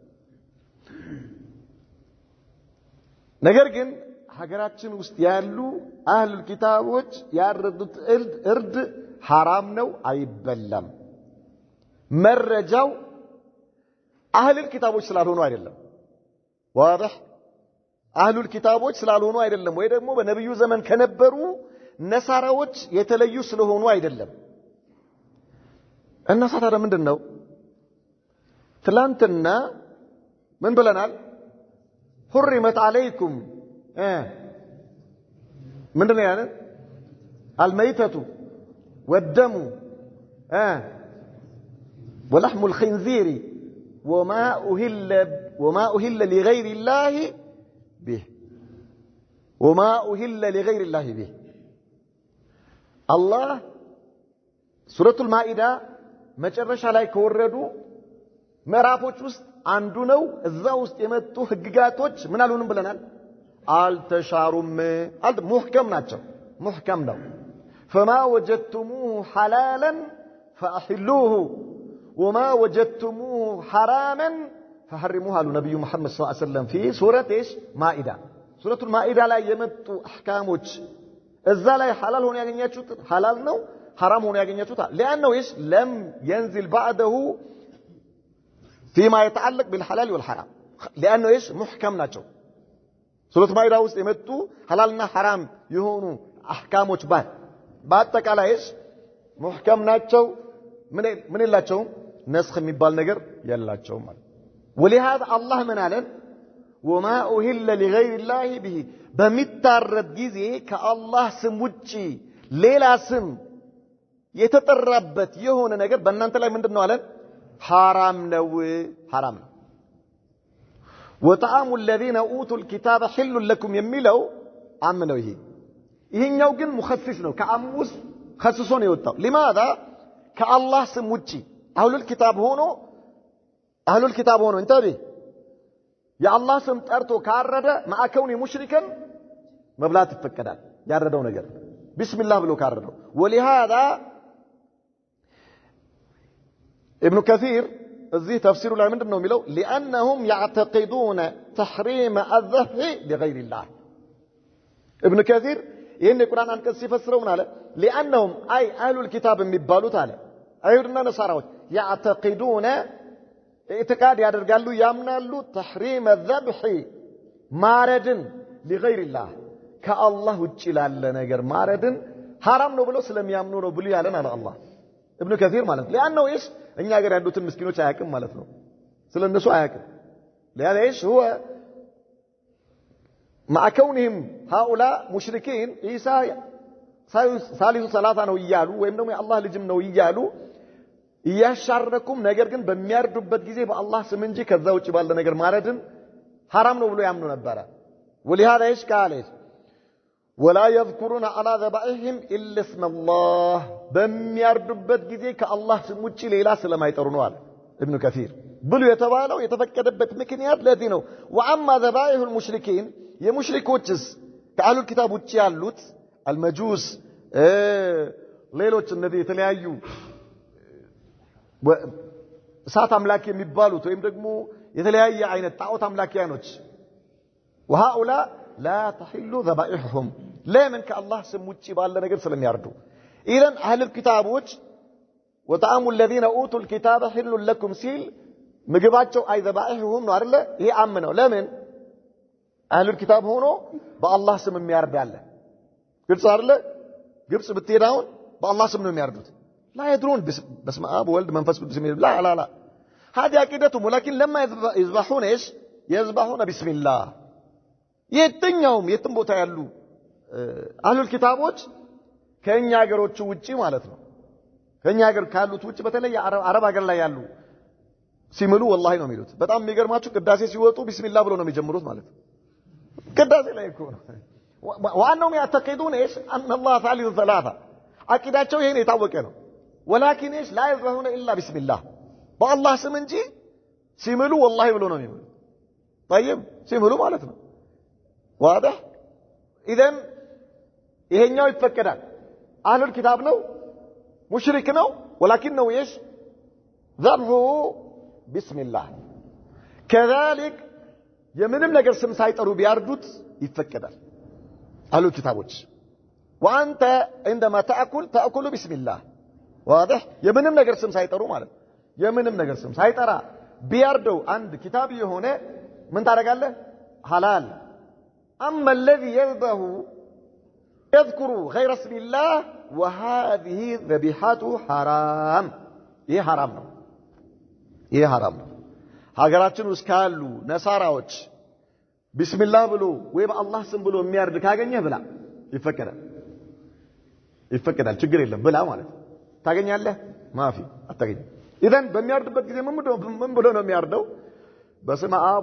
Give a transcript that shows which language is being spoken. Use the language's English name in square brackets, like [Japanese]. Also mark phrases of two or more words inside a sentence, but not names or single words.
[Amharic] ነገር ግን ሀገራችን ውስጥ ያሉ አህሉል ኪታቦች ያረዱት እርድ ሐራም ነው፣ አይበላም። መረጃው አህሉል ኪታቦች ስላልሆኑ አይደለም። ዋضح አህሉል ኪታቦች ስላልሆኑ አይደለም፣ ወይ ደግሞ በነብዩ ዘመን ከነበሩ ነሳራዎች የተለዩ ስለሆኑ አይደለም። እና ታዲያ ምንድነው? ትላንትና ምን ብለናል? [Arabic] حرمت عليكم [Amharic] ምንድነው ያለ? [Arabic] الميتة والدم ولحم الخنزير وما أهل لغير الله به الله سورة المائدة [Amharic] መጨረሻ ላይ ከወረዱ ምዕራፎች ውስጥ አንዱ ነው። እዛ ውስጥ የመጡ ህግጋቶች ምን አሉንም ብለናል? አልተሻሩም። ሙህከም ናቸው። ሙህከም ነው። [Arabic] فما وجدتموه حلالا فأحلوه وما وجدتموه حراما فحرموه [Amharic] አሉ ነብዩ መሐመድ [Arabic] صلى الله عليه وسلم في سورة ايش [Amharic] ማኢዳ [Arabic] سورة المائدة [Amharic] ላይ የመጡ አህካሞች እዛ ላይ ሐላል ሆነ ያገኛችሁት ሐላል ነው፣ حرام ሆነ ያገኛችሁት [Arabic] لانه ايش لم ينزل بعده فيما يتعلق بالحلال والحرام لانه ايش محكم [Amharic] ናቸው። ሱረቱ ማኢዳ ውስጥ የመጡ ሐላልና حرام የሆኑ አህካሞች በአጠቃላይ [Arabic] ايش محكم [Amharic] ናቸው። ምን የላቸውም? ነስኽ የሚባል ነገር የላቸውም ማለት። [Arabic] ولهذا الله [Amharic] ምን አለን? [Arabic] وما أهل لغير الله به [Amharic] በሚታረድ ጊዜ ከአላህ ስም ውጪ ሌላ ስም የተጠራበት የሆነ ነገር በእናንተ ላይ ምንድነው አለን? حرام ነው። [Arabic] وطعام الذين اوتوا الكتاب حل لكم [Amharic] የሚለው አምነው ይሄኛው ግን ሙኸሲስ ነው። ከአሙስ خصص ነው የወጣው። لماذا ከአላህ ስም ውጪ አህሉል ኪታብ ሆኖ እንተቤ የአላህ ስም ጠርቶ ካረደ ማዕከውን ሙሽሪከን መብላት ይፈቀዳል። ያረደው ነገር ቢስሚላህ ብሎ ካረደው። ولهذا ابن كثير እዚህ ተፍሲሩ ላይ ምንድነው የሚለው? [Arabic] لانهم يعتقدون تحريم الذبح لغير الله [Amharic] ابن كثير ይሄን የቁርአን አንቀጽ ሲፈስረው ምን አለ? [Arabic] لانهم اي اهل الكتاب [Amharic] የሚባሉት አለ አይሁድና ነሳራዎች [Arabic] يعتقدون اعتقاد [Amharic] ያደርጋሉ ያምናሉ [Arabic] تحريم الذبح [Amharic] ማረድን [Arabic] لغير الله [Amharic] ከአላህ ውጪ ላለ ነገር ማረድን حرام ነው ብሎ ስለሚያምኑ ነው ብሎ ያለን አለ አላህ ابن كثير ማለት ነው። [Arabic] لانه ايش [Amharic] እኛ ሀገር ያሉትን ምስኪኖች አያውቅም ማለት ነው። ስለነሱ አያውቅም። [Arabic] لهذا ايش هو مع كونهم هؤلاء مشركين عيسى ثالث ثلاثه [Amharic] ነው ይያሉ ወይም ደግሞ የአላህ ልጅም ነው ይያሉ እያሻረኩም ነገር ግን በሚያርዱበት ጊዜ በአላህ ስም እንጂ ከዛ ውጪ ባለ ነገር ማረድን حرام ነው ብሎ ያምኑ ነበር። [Arabic] ولهذا ايش قال ولا يذكرون على ذبائحهم الا اسم الله [Amharic] በሚያርዱበት ጊዜ ከአላህ ስም ውጪ ሌላ ስለማይጠሩ ነው አለ ابن كثير ብሉ የተባለው የተፈቀደበት ምክንያት ለዚህ ነው። [Arabic] واما ذبائح المشركين [Amharic] የሙሽሪኮችስ ከአህሉል ኪታብ ውጪ ያሉት المجوس ሌሎች እነዚህ የተለያዩ እሳት አምላክ የሚባሉት ወይም ደግሞ የተለያየ አይነት ጣዖት አምላኪያኖች [Arabic] وهؤلاء لا تحل ذبائحهم لمن كالله [Amharic] ስም ውጪ ባለ ነገር ስለሚያርዱ ኢዘን አህሉል ኪታቦች [Arabic] وطعام الذين اوتوا الكتاب حل لكم [Amharic] ሲል ምግባቸው አይ ذبائحهم ነው አይደለ? ይሄ አም ነው። ለምን አህሉል ኪታብ ሆኖ በአላህ ስም የሚያርድ አለ። ግልጽ አይደለ? ግብጽ ብትሄዳውን በአላህ ስም ነው የሚያርዱት። [Arabic] لا يدرون باسم اب وولد منفس قدس لا هذه عقيدتهم. ولكن لما يذبحون ايش يذبحون بسم الله [Amharic] የትኛውም የትም ቦታ ያሉ አህሉል ኪታቦች ከኛ ሀገሮች ውጪ ማለት ነው ከኛ ሀገር ካሉት ውጪ በተለይ አረብ ሀገር ላይ ያሉ ሲምሉ والله ነው የሚሉት። በጣም የሚገርማችሁ ቅዳሴ ሲወጡ ቢስሚላህ ብሎ ነው የሚጀምሩት ማለት ነው። ቅዳሴ ላይ እኮ ነው [Arabic] وانهم يعتقدون ايش ان الله ثالث ثلاثه [Amharic] አቂዳቸው ይሄን የታወቀ ነው። [Arabic] ولكن ايش لا يذبحون الا بسم الله [Amharic] በአላህ ስም እንጂ ሲምሉ والله ብሎ ነው የሚሉት። طيب ሲምሉ ማለት ነው [Arabic] واضح اذا [Amharic] ይሄኛው ይፈቀዳል አህሉል ኪታብ ነው ሙሽሪክ ነው [Arabic] ولكنه ايش ذبحه بسم الله كذلك [Amharic] የምንም ነገር ስም ሳይጠሩ ቢያርዱት ይፈቀዳል አህሉል ኪታቦች [Arabic] وانت عندما تاكل بسم الله واضح [Amharic] የምንም ነገር ስም ሳይጠሩ ማለት የምንም ነገር ስም ሳይጠራ ቢያርደው አንድ ኪታብ የሆነ ምን ታደርጋለህ [Arabic] حلال اما الذي يذكر غير اسم الله وهذه ذبيحته حرام [Amharic] ይሄ حرام ነው ይሄ حرام ነው ሀገራችን ውስጥ ካሉ ነሳራዎች ቢስሚላህ ብሎ ወይ በአላህ ስም ብሎ የሚያርድ ካገኘህ ብላ ይፈቀዳል ችግር የለም ብላ ማለት ታገኛለህ ማፊ አታገኝ ኢዘን በሚያርድበት ጊዜ ምን ብሎ ነው የሚያርደው በስመ አብ